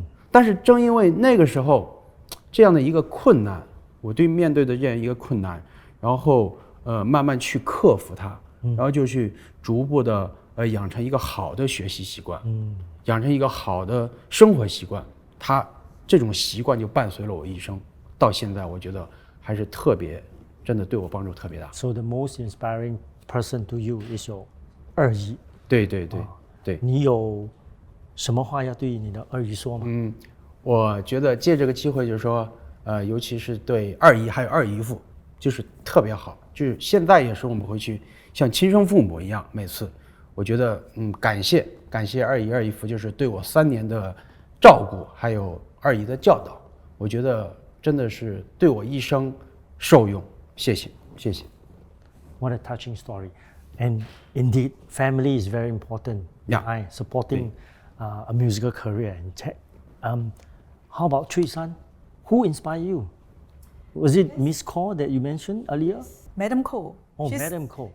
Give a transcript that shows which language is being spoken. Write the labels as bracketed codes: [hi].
[zh] 但是正因为那个时候这样的一个困难，我面对的这样一个困难，然后慢慢去克服它，然后就去逐步的养成一个好的学习习惯，养成一个好的生活习惯，它这种习惯就伴随了我一生，到现在我觉得还是特别，真的对我帮助特别大。 [en] So the most inspiring person to you is your 二姨。 [zh] 对，你有什么话要对你的二姨说吗？我觉得借这个机会就是说，尤其是对二姨还有二姨夫，就是特别好，就是现在也是我们回去像亲生父母一样，每次我觉得感谢二姨二姨夫，就是对我3年的照顾，还有二姨的教导，我觉得真的是对我一生受用，谢谢。 [en] What a touching story. And indeed, family is very important behind supporting a musical career. How about Chui San? Who inspired you? Was it Miss Kaur that you mentioned earlier? Madam Ko. Madam Ko.